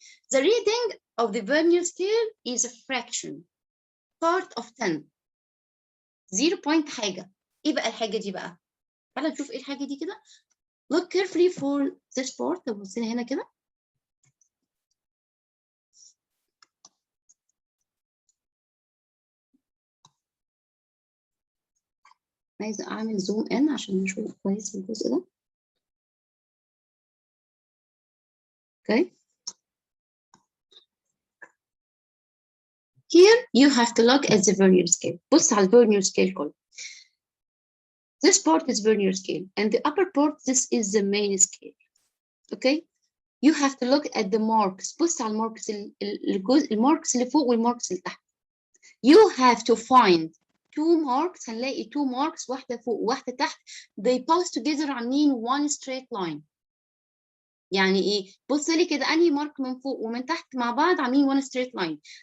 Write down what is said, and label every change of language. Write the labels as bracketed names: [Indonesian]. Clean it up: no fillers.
[English] The reading of the vernier scale is a fraction, part of 10. 0 point [Arabic] حاجة. إيه بقى الحاجة دي بقى؟ تعالى نشوف إيه الحاجة دي كده. [English] Look carefully for this part. [Arabic] طب بصينا هنا كده. عايزة أعمل زوم إن عشان نشوف كويس الجزء ده. [English] Okay. Here you have to look at the vernier scale. [Arabic] بص على vernier scale كله. [English] This part is vernier scale, and the upper part, this is the main scale. Okay. You have to look at the marks. [Arabic] بص على الماركس الجزء الماركس اللي فوق والماركس اللي تحت. [English] You have to find 2 marks. [Arabic] هنلاقي 2 marks، واحدة فوق وواحدة تحت. [English] They pass together [Arabic] عاملين [English] one straight line. [Arabic] يعني إيه؟ بص لي كده أنهي مارك من فوق ومن تحت مع بعض عاملين [English] one straight line.